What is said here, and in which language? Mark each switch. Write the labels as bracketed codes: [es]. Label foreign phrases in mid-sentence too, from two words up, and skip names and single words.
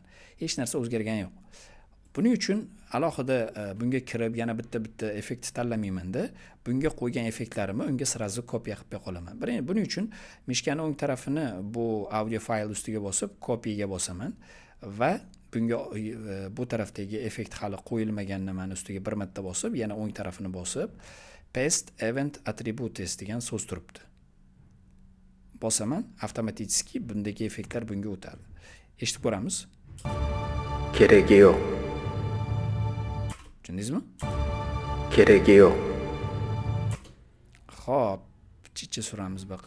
[uz] Hech narsa o'zgargani yo'q. Buning uchun alohida bunga kirib yana bitta effekt tanlamayman-da. Bunga qo'ygan effektlarimni unga sirazu kopiya qilib qolaman. Buning uchun mishkani o'ng tarafini bu audio fayl ustiga bosib, kopiyaga bosaman va bunga bu tarafdagi effekt hali qo'yilmagan nimani ustiga bir marta bosib, yana o'ng tarafini bosib, [en] paste event attributes [uz] degan so'z turibdi. Bosaman, avtomatik bundagi effektlar bunga o'tadi. Eshitib ko'ramiz. Keragi yo'q. Tushundingizmi? Keragi yo'q. Xo'p, chicha suramiz baqa.